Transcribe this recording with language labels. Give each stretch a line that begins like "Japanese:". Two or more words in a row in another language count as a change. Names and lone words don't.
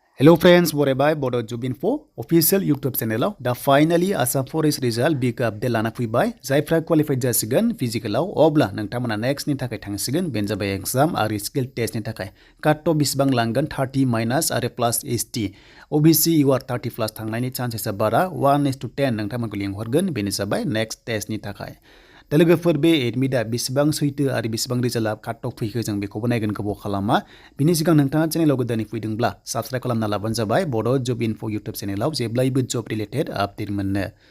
English: Hello friends,
Bodo: बरायबाय Bodo Job Info
English: official YouTube channel
Bodo: दा
English: finally Assam Forest result big update
Bodo: लाना फैबाय जायफ्रा क्वालिफाइड जासिगोन फिजिकलाव अब्ला नोंथांमोना नेक्स्ट नि थाखाय थांसिगोन बेनो जाबाय एग्जाम आरो
English: skill test
Bodo: नि थाखाय
English: cut off
Bodo: बेसेबां लांगोन 30 माइनास आरो प्लस एसटी OBC
English: you are
Bodo: 30 प्लस थांनायनि चान्सेसा बारा 1:10 नोंथांमोनखौ लिंहरगोन बेनो जाबाय
English: next test
Bodo: नि थाखाय दा लोगोफोर बे एडमिटआ बेसेबां सैथो आरो बेसेबां रिजाल्टआ
English: cut off
Bodo: फैखो जों बेखौबो नायगोन गोबाव खालामा बिनि सिगां नोंथाङा चेनेलाव गोदानै फैदोंब्ला साबस्क्राइब खालामना लाबानो जाबाय बड' जब इनफो इउटुब चेनेलाव जेब्लायबो
English: job related update
Bodo: मोननो